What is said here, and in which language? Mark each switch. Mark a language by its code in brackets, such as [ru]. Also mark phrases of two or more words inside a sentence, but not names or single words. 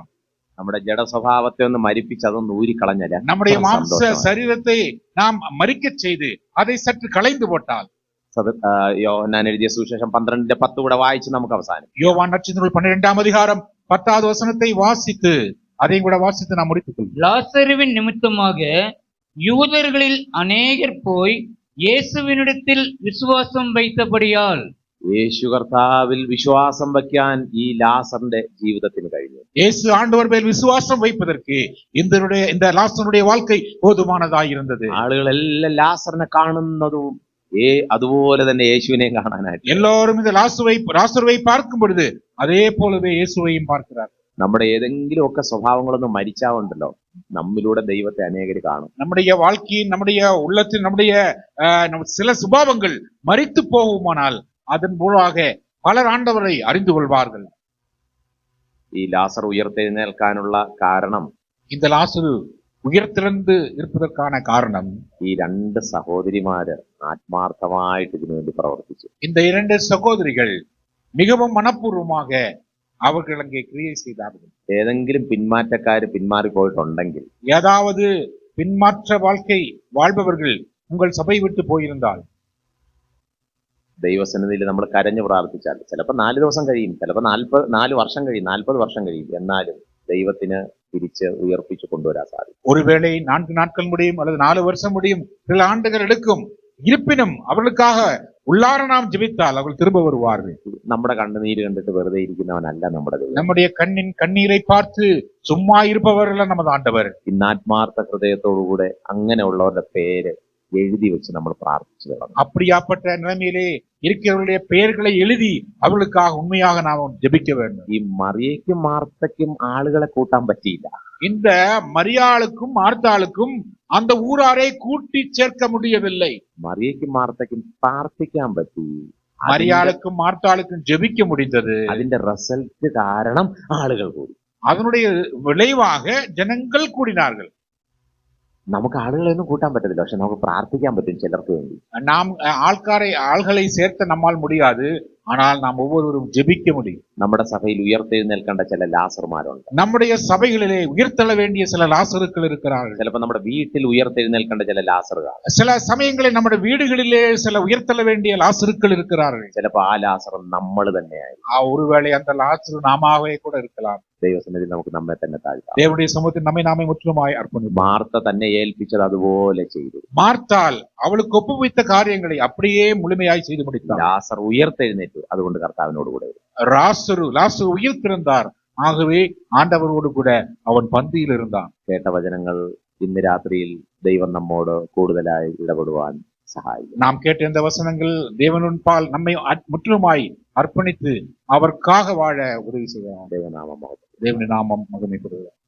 [ml] നമ്മുടെ ജഡസ്വഭാവത്തെ ഒന്ന് മരിപ്പിച്ച് അതൊന്ന് ഊരിക്കളഞ്ഞാൽ [ta] நம்முடைய மாம்ச சரீரத்தை நாம் மரிக்கச் செய்து அதை சற்று களைந்து போட்டால், [ml] യോഹന്നാൻ എഴുതിയ സുവിശേഷം 12:10 കൂടെ വായിച്ച് നമുക്ക് അവസാനം. [ta] யோவான் நற்செய்தி நூல் 12ஆம் அதிகாரம் 10வது வசனத்தை வாசித்து அதையும் கூட வாசித்து நாம் முடித்துக் கொள்வோம். லாசருவின் நிமித்தமாக யூதர்களில் அநேகர் போய் இயேசுவினிடத்தில் விசுவாசம் வைத்தபடியால் [ml] യേശു കർത്താവിൽ വിശ്വാസം വയ്ക്കാൻ ഈ ലാസറിന്റെ ജീവിതത്തിന് കഴിഞ്ഞു. [ta] இயேசு ஆண்டவர் மேல் விசுவாசம் வைப்பதற்கு இந்த லாசருடைய வாழ்க்கை போதுமானதாய் இருந்தது. [ml] ആളുകളെല്ലാം ലാസറിനെ കാണുന്നതും അതുപോലെ തന്നെ യേശുവിനെയും കാണാനായിട്ട് [ta] எல்லாரும் இந்த லாசருவை பார்க்கும் பொழுது அதே போலவே இயேசுவையும் பார்க்கிறார். [ml] നമ്മുടെ ഏതെങ്കിലുമൊക്കെ സ്വഭാവങ്ങളൊന്നും മരിച്ചാവുണ്ടല്ലോ, നമ്മിലൂടെ ദൈവത്തെ അനേകർ കാണും. [ta] நம்முடைய வாழ்க்கையின் நம்முடைய உள்ளத்தில் நம்முடைய சில சுபாவங்கள் மரித்து போகுமானால் அதன் மூலமாக பலர் ஆண்டவரை அறிந்து கொள்வார்கள். [ml] ഈ ലാസർ ഉയർത്തെഴുന്നേൽക്കാനുള്ള കാരണം, [ta] இந்த லாசரு ഉയർത്തെഴുந்து இருப்பதற்கான காரணம், [ml] ഈ രണ്ട് സഹോദരിമാര് ആത്മാർത്ഥമായിട്ട് ഇതിനുവേണ്ടി പ്രവർത്തിച്ചു. [ta] இந்த இரண்டு சகோதரிகள் மிகவும் மனப்பூர்வமாக அவர்கள் அங்கே கிரியை செய்தார்கள். [ml] ഏതെങ്കിലും പിന്മാറ്റക്കാര് പിന്മാറിപ്പോയിട്ടുണ്ടെങ്കിൽ, [ta] ஏதாவது பின்மாற்ற வாழ்க்கை வாழ்பவர்கள் உங்கள் சபை விட்டு போயிருந்தால், [ml] ദൈവസന്നിധിയിൽ നമ്മൾ കരഞ്ഞു പ്രാർത്ഥിച്ചാൽ ചിലപ്പോൾ 4 ദിവസം കഴിയും, ചിലപ്പോൾ 4 വർഷം കഴിയും, 40 വർഷം കഴിയും, എന്നാലും ദൈവത്തിന് തിരിച്ച് ഉയർപ്പിച്ചു കൊണ്ടുവരാൻ സാധിക്കും. [ta] ஒருவேளை 4 நாட்கள் முடியும் அல்லது 4 வருஷம் முடியும், சில ஆண்டுகள் எடுக்கும். இருப்பினும் அவர்களுக்காக உள்ளார நாம் ஜெபித்தால் அவர்கள் திரும்ப வருவார்கள். [ml] നമ്മുടെ കണ്ണുനീര് കണ്ടിട്ട് വെറുതെ ഇരിക്കുന്നവനല്ല നമ്മുടെ ദൈവം. [ta] நம்முடைய கண்ணின் கண்ணீரை பார்த்து சும்மா இருப்பவர்கள் நமது ஆண்டவர். [ml] ഇന്ന് ആത്മാർത്ഥ ഹൃദയത്തോടുകൂടെ അങ്ങനെയുള്ളവരുടെ പേര് എഴുതി വെച്ച് നമ്മൾ പ്രാർത്ഥിച്ചു വേണം. [ta] அப்படியாப்பட்ட நிலைமையிலே இருக்கிறவர்களுடைய பெயர்களை எழுதி அவர்களுக்காக உண்மையாக நாம் ஜெபிக்க வேண்டும். [ml] ഈ മറിയയ്ക്കും മാർത്തയ്ക്കും ആളുകളെ കൂട്ടാൻ പറ്റിയില്ല. [ta] இந்த மரியாளுக்கும் மார்த்தாளுக்கும் அந்த ஊராரை கூட்டி சேர்க்க முடியவில்லை. [ml] മറിയയ്ക്കും മാർത്തയ്ക്കും പ്രാർത്ഥിക്കാൻ പറ്റി, [ta] மரியாளுக்கும் மார்த்தாளுக்கும் ஜெபிக்க முடிந்தது. [ml] അതിന്റെ റിസൾട്ട് കാരണം ആളുകൾ കൂടി. [ta] அதனுடைய விளைவாக ஜனங்கள் கூடினார்கள். [ml] നമുക്ക് ആളുകളെയൊന്നും കൂട്ടാൻ പറ്റത്തില്ല, പക്ഷെ നമുക്ക് പ്രാർത്ഥിക്കാൻ പറ്റും ചിലർക്ക് വേണ്ടി. [ta] நாம் ஆள்களை சேர்த்த நம்மால் முடியாது, ஆனால் நாம் ஒவ்வொருவரும் ஜெபிக்க முடியும். [ml] നമ്മുടെ സഭയിൽ ഉയർത്തെഴുന്നേൽക്കേണ്ട ചില ലാസർമാരുണ്ട്. [ta] நம்முடைய சபைகளிலே உயர்த்தள வேண்டிய சில லாசருக்கள் இருக்கிறார்கள். [ml] ചിലപ്പോൾ നമ്മുടെ വീട്ടിൽ ഉയർത്തെഴുന്നേൽക്കേണ്ട ചില ലാസറുകൾ, [ta] சில சமயங்களில் நம்முடைய வீடுகளிலே சில உயர்த்தள வேண்டிய லாசருக்கள் இருக்கிறார்கள். [ml] ചിലപ്പോൾ ആ ലാസർ നമ്മൾ തന്നെയായി. [ta] ஒருவேளை அந்த லாசரு நாமாவே கூட இருக்கலாம். [ml] ദൈവസന്നിധിയിൽ നമുക്ക് നമ്മെ തന്നെ താഴ്ത്താം. [ta] தேவனுடைய சமூகத்தில் நம்மை நாமே முற்றிலுமாய் அர்ப்பணிப்போம். [ml] മാർത്ത തന്നെ ഏൽപ്പിച്ചത് അതുപോലെ ചെയ്തു. [ta] மார்த்தாள் அவளுக்கு ஒப்புவித்த காரியங்களை அப்படியே முழுமையாய் செய்து முடித்தார். [ml] ലാസർ ഉയർത്തെഴുന്നേറ്റു, അതുകൊണ്ട് കർത്താവിനോട് കൂടെ ഇരുന്നു. [ta] லாசரு உயிர்த்திருந்தார், ஆகவே ஆண்டவரோடு கூட அவன் பந்தியில் இருந்தான். [ml] കേട്ട വചനങ്ങൾ ഇന്ന് രാത്രിയിൽ ദൈവം നമ്മോട് കൂടുതലായി ഇടപെടുവാൻ സഹായിക്കും. [ta] நாம் கேட்ட இந்த வசனங்கள் தேவனின் பால் நம்மை முற்றிலுமாய் அர்ப்பணித்து அவருக்காக வாழ உதவி செய்வார். [ml] ദൈവനാമം [ta] தேவனின் நாமம் மகிமைப்படுகிறது.